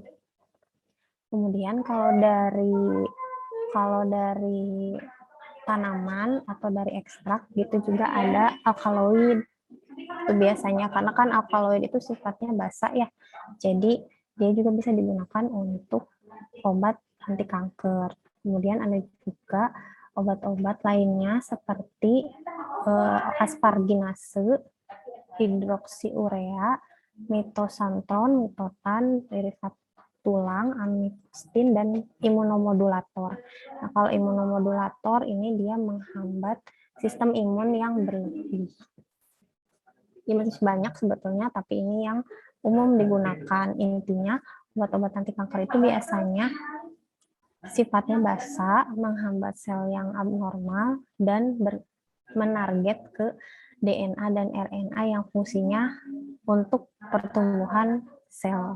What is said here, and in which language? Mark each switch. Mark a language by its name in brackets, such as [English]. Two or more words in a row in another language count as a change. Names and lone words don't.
[Indonesian] Kemudian kalau dari tanaman atau dari ekstrak gitu juga ada alkaloid. Itu biasanya karena kan alkaloid itu sifatnya basa ya. Jadi dia juga bisa digunakan untuk obat anti kanker. Kemudian ada juga obat-obat lainnya seperti asparginase, hidroksiurea, mitosantron, mitotan, derivat tulang, amipstin, dan imunomodulator. Nah, kalau imunomodulator ini dia menghambat sistem imun yang berlebih. Ini masih banyak sebetulnya, tapi ini yang umum digunakan. Intinya, obat-obat anti kanker itu biasanya sifatnya basa, menghambat sel yang abnormal, dan menarget ke DNA dan RNA yang fungsinya untuk pertumbuhan sel.